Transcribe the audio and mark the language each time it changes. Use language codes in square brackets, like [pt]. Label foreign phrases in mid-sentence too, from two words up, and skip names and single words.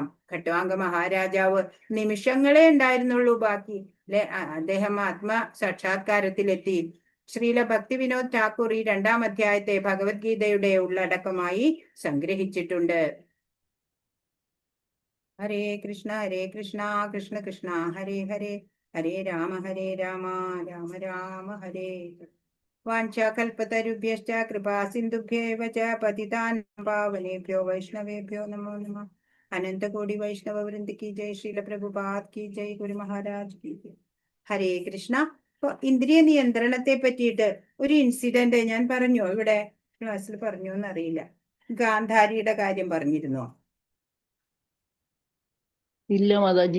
[ml] ഖട്വാംഗ മഹാരാജാവ് നിമിഷങ്ങളെ ഉണ്ടായിരുന്നുള്ളൂ ബാക്കി, അല്ലെ? അദ്ദേഹം ആത്മസാക്ഷാത്കാരത്തിലെത്തി. ശ്രീല ഭക്തി വിനോദ് ഠാക്കൂർ ഈ 2-ാം അധ്യായത്തെ ഭഗവത്ഗീതയുടെ ഉള്ളടക്കമായി സംഗ്രഹിച്ചിട്ടുണ്ട്. [sa] ഹരേ കൃഷ്ണ കൃഷ്ണ കൃഷ്ണ ഹരേ ഹരേ, ഹരേ രാമ രാമ രാമ ഹരേ. വാഞ്ചാകൽപതരുഭ്യശ്ച കൃപാ സിന്ധുഭ്യേവ ച പതിതാനാം പാവനേഭ്യോ വൈഷ്ണവേഭ്യോ നമോ നമഃ. [hi] अनंतकोटि वैष्णव वृंद की जय। श्रील प्रभुपाद की जय. गुरु महाराज की जय. [sa] ഹരേ കൃഷ്ണ. [ml] ഇപ്പൊ ഇന്ദ്രിയ നിയന്ത്രണത്തെ പറ്റിയിട്ട് ഒരു ഇൻസിഡന്റ് ഞാൻ പറഞ്ഞു, ഇവിടെ ക്ലാസ്സിൽ പറഞ്ഞു എന്നറിയില്ല. ഗാന്ധാരിയുടെ കാര്യം പറഞ്ഞിരുന്നോ? ഇല്ല മാതാജി.